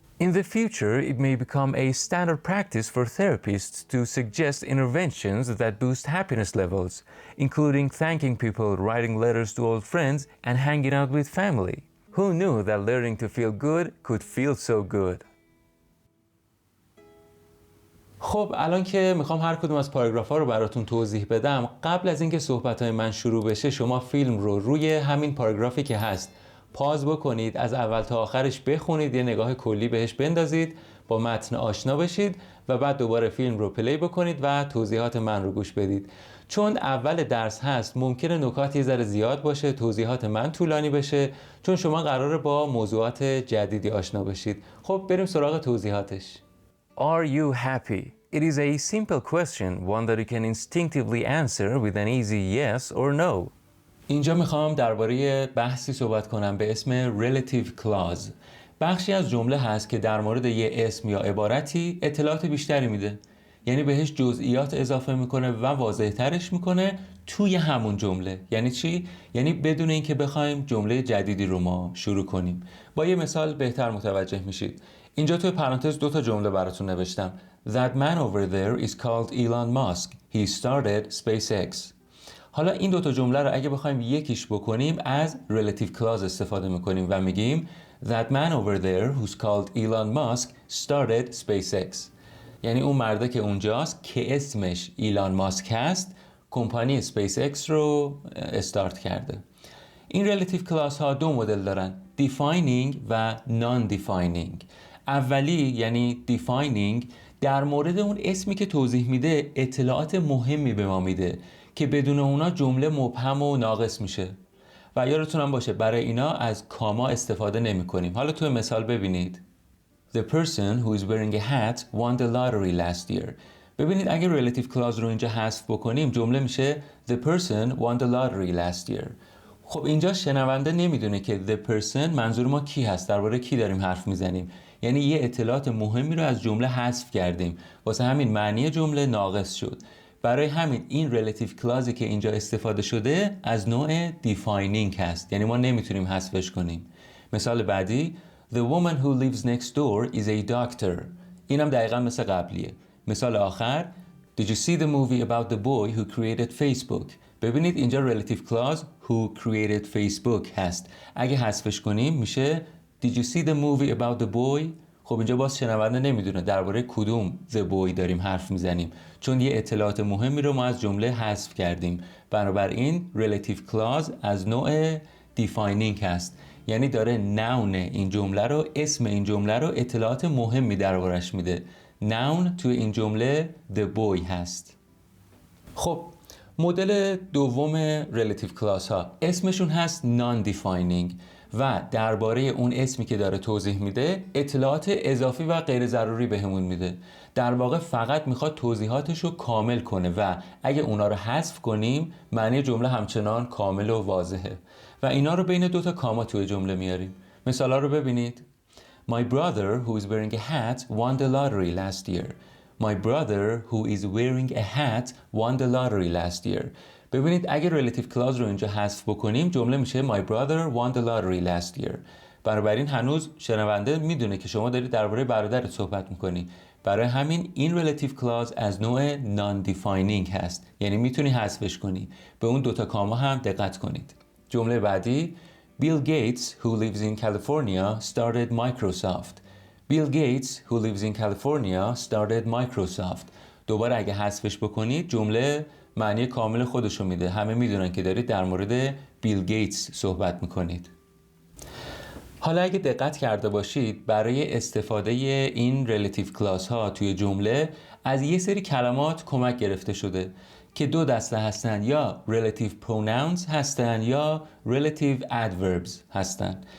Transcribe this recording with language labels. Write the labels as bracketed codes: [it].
[en] In the future, it may become a standard practice for therapists to suggest interventions that boost happiness levels, including thanking people, writing letters to old friends, and hanging out with family. Who knew that learning to feel good could feel so good? [fa] خب الان که میخوام هر کدوم از پاراگراف ها رو براتون توضیح بدم، قبل از اینکه صحبت های من شروع بشه شما فیلم رو روی همین پاراگرافی که هست پاز بکنید، از اول تا آخرش بخونید، یه نگاه کلی بهش بندازید، با متن آشنا بشید و بعد دوباره فیلم رو پلی بکنید و توضیحات من رو گوش بدید. چون اول درس هست ممکنه نکات یه ذره زیاد باشه، توضیحات من طولانی بشه، چون شما قراره با موضوعات جدیدی آشنا بشید. خب بریم سراغ توضیحاتش. [en] Are you happy? It is a simple question, one that you can instinctively answer with an easy yes or no. [fa] اینجا میخوام درباره بحثی صحبت کنم به اسم relative clause. بخشی از جمله هست که در مورد یه اسم یا عبارتی اطلاعات بیشتری میده، یعنی بهش جزئیات اضافه میکنه و واضح ترش میکنه توی همون جمله. یعنی چی؟ یعنی بدون اینکه بخوایم جمله جدیدی رو ما شروع کنیم. با یه مثال بهتر متوجه میشید. اینجا توی پرانتز 2 تا جمله براتون نوشتم. [en] That man over there is called Elon Musk. He started SpaceX. [fa] حالا این 2 تا جمله رو اگه بخوایم یکیش بکنیم از relative clause استفاده میکنیم و میگیم [en] That man over there who's called Elon Musk started SpaceX. [fa] یعنی اون مرده که اونجاست که اسمش ایلان ماسک هست، کمپانی SpaceX رو استارت کرده. این relative clause ها 2 مدل دارن، defining و non-defining. اولی یعنی defining در مورد اون اسمی که توضیح میده اطلاعات مهمی به ما میده که بدون اونا جمله مبهم و ناقص میشه و یادتون هم باشه برای اینا از کاما استفاده نمی کنیم. حالا تو مثال ببینید [en] The person who is wearing a hat won the lottery last year. [fa] ببینید اگه relative clause رو اینجا حذف بکنیم جمله میشه [en] The person won the lottery last year. [fa] خب اینجا شنونده نمیدونه که [en] the person [fa] منظور ما کی هست، درباره کی داریم حرف میزنیم. یعنی یه اطلاعات مهمی رو از جمله حذف کردیم، واسه همین معنی جمله ناقص شد. برای همین این relative clause که اینجا استفاده شده از نوع defining هست، یعنی ما نمیتونیم حذفش کنیم. مثال بعدی [en] The woman who lives next door is a doctor. [fa] اینم دقیقا مثل قبلیه. مثال آخر [en] Did you see the movie about the boy who created Facebook? [fa] ببینید اینجا relative clause [en] who created Facebook [fa] هست. اگه حذفش کنیم میشه [en] Did you see the movie about the boy? [fa] خب اینجا باز شنونده نمیدونه درباره کدوم [en] the boy [fa] داریم حرف میزنیم، چون یه اطلاعات مهمی رو ما از جمله حذف کردیم. بنابراین relative clause از نوع defining هست، یعنی داره noun این جمله رو، اسم این جمله رو اطلاعات مهمی دربارش میده. noun توی این جمله [en] the boy [fa] هست. خب مدل دوم relative clause ها اسمشون هست non-defining و درباره اون اسمی که داره توضیح میده اطلاعات اضافی و غیر ضروری بهمون میده. در واقع فقط میخواد توضیحاتش رو کامل کنه و اگه اونا رو حذف کنیم معنی جمله همچنان کامل و واضحه و اینا رو بین 2 تا کاما توی جمله میاریم. مثالا رو ببینید. [en] My brother who is wearing a hat won the lottery last year. My brother who is wearing a hat won the lottery last year. [fa] ببینید اگه relative clause رو اینجا حذف بکنیم جمله میشه [en] My brother won the lottery last year. [fa] بنابراین هنوز شنونده میدونه که شما دارید درباره برادرت صحبت میکنی. برای همین این relative clause از نوع non-defining هست، یعنی میتونی حذفش کنی. به اون 2 تا کاما هم دقت کنید. [en] جمله بعدی Bill Gates who lives in California started Microsoft. Bill Gates who lives in California started Microsoft. [fa] دوباره اگه حذفش بکنید جمله معنی کامل خودشو میده. همه میدونن که دارید در مورد بیل گیتس صحبت میکنید. حالا اگه دقت کرده باشید برای استفاده این relative clause ها توی جمله از یه سری کلمات کمک گرفته شده که 2 دسته هستن، یا relative pronouns هستن یا relative adverbs هستن.